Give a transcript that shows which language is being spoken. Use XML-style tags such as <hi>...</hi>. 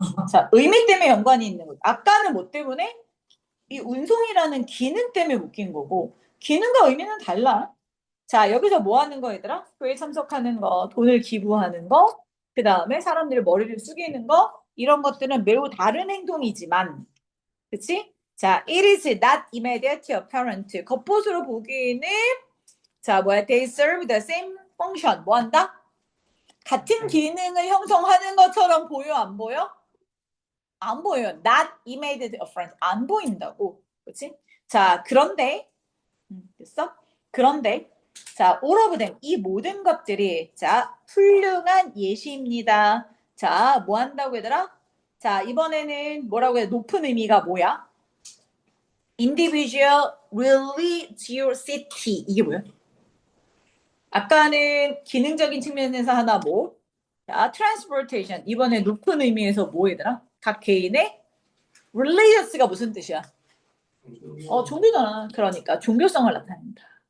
<ko>자, 의미 때문에 연관이 있는 거죠. 아까는 뭐 때문에? 이 운송이라는 기능 때문에 묶인 거고, 기능과 의미는 달라. 자, 여기서 뭐 하는 거, 얘들아? 교회 참석하는 거, 돈을 기부하는 거, 그 다음에 사람들의 머리를 숙이는 거, 이런 것들은 매우 다른 행동이지만, 그치?</ko> <en>자, it is not immediate apparent.</en> <ko>겉보수로 보기에는, 자, 뭐야?</ko> <en>They serve the same function.</en> <ko>뭐 한다? 같은 기능을 형성하는 것처럼 보여, 안 보여? 안 보여요.</ko> <en>Not immediate apparent.</en> <ko>안 보인다고. 그치? 자, 그런데, 됐어? 그런데,</ko> <en>자, all of them.</en> <ko>이 모든 것들이, 자, 훌륭한 예시입니다. 자, 뭐 한다고 얘들아? 자, 이번에는 뭐라고 해? 높은 의미가 뭐야?</ko> <en>individual religiosity.</en> <ko>이게 뭐야? 아까는 기능적인 측면에서 하나 뭐?</ko> <en>자, transportation.</en> <ko>이번에 높은 의미에서 뭐 얘들아? 각 개인의 religious가 무슨 뜻이야? 종교잖아. 그러니까 종교성을 나타낸다.</ko>